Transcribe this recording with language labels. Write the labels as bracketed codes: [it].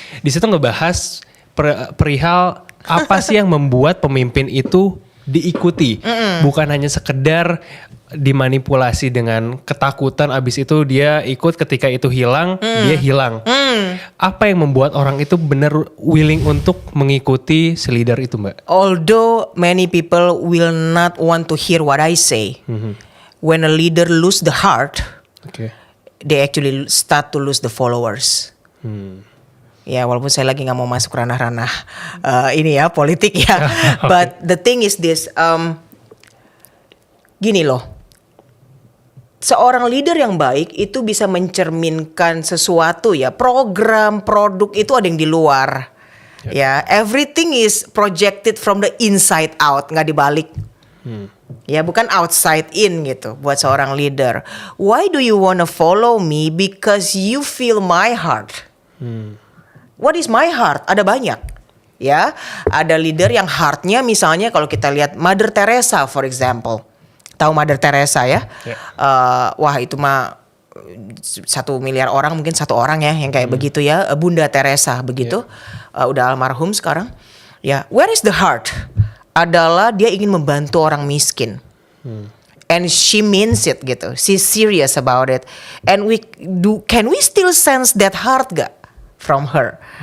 [id] Di situ ngebahas perihal apa sih yang membuat pemimpin itu diikuti, bukan hanya sekedar dimanipulasi dengan ketakutan, abis itu dia ikut, ketika itu hilang dia hilang. Apa yang membuat orang itu benar willing untuk mengikuti si leader itu, Mbak? [en] Although many people will not want to hear what I say. when a leader lose the heart, [id] Oke. [en] they actually start to lose the followers. [id] Ya, walaupun saya lagi nggak mau masuk ranah-ranah ini ya politik ya. But the thing is this, gini loh, seorang leader yang baik itu bisa mencerminkan sesuatu ya, program, produk itu ada yang di luar. [en] Ya, everything is projected from the inside out, nggak dibalik. Ya, bukan outside in gitu buat seorang leader. Why do you wanna follow me? Because you feel my heart. What is my heart? Ada banyak. [id] Ya, ada leader yang heartnya misalnya kalau kita lihat Mother Teresa for example. Tahu Mother Teresa ya? Wah itu mah 1 miliar orang mungkin 1 orang ya yang kayak begitu ya. Bunda Teresa begitu. Udah almarhum sekarang. Ya, where is the heart? Adalah dia ingin membantu orang miskin. [en] And she means it gitu. She's serious about it. And can we still sense that heart gak from her?